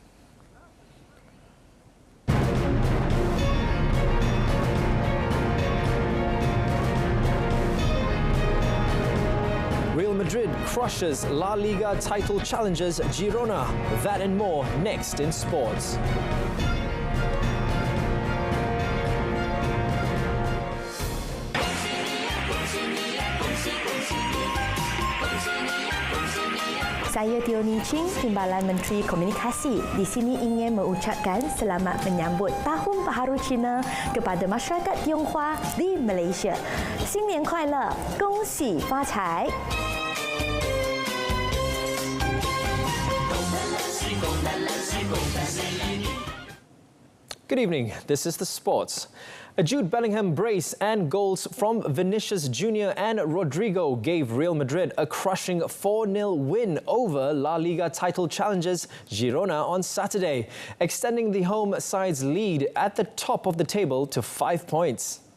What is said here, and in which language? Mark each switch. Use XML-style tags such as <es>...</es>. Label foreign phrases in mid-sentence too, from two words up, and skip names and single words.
<en>Madrid crushes La Liga title challengers Girona. That and more next in sports.</en> <ms>Saya Teo Ning Ching, Timbalan Menteri Komunikasi. Di sini ingin mengucapkan selamat menyambut Tahun Baharu Cina kepada masyarakat Tionghoa di Malaysia.</ms> <zh>新年快乐，恭喜发财！</zh> <en>Good evening, this is the sports. A Jude Bellingham brace and goals from Vinicius Jr. and Rodrigo gave Real Madrid a crushing 4-0 win over La Liga title challengers Girona on Saturday, extending the home side's lead at the top of the table to 5 points.</en>